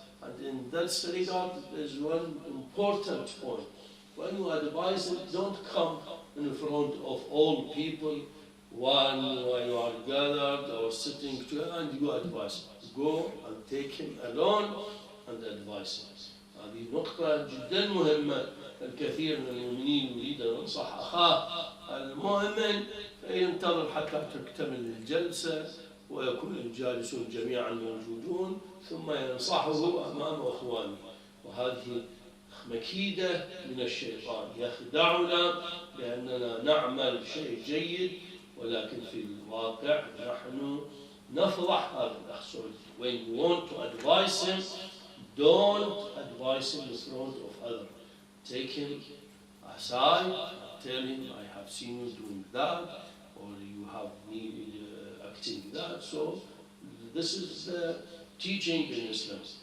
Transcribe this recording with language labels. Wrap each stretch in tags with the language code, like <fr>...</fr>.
<en>And in that regard, there's one important point. When you advise him, don't come in front of all people when you are gathered or sitting together and you advise him. Go and take him alone and advise him.</en> <ar>هذه نقطة جدا مهمة. الكثير من المؤمنين يريد أن ينصح أخاه المؤمن فينتظر حتى تكتمل الجلسة ويكون الجالسون جميعا موجودون ثم ينصحه أمام أخوانه. وهذه مكيدة من الشيطان يخدعنا بأننا نعمل شيء جيد ولكن في الواقع نحن نفضح هذا الأخ.</ar> <en>When you want to advise him, don't advise him in front of others. Take him aside and tell him, I have seen you doing that, or you have me acting that. So this is the teaching in Islam.</en>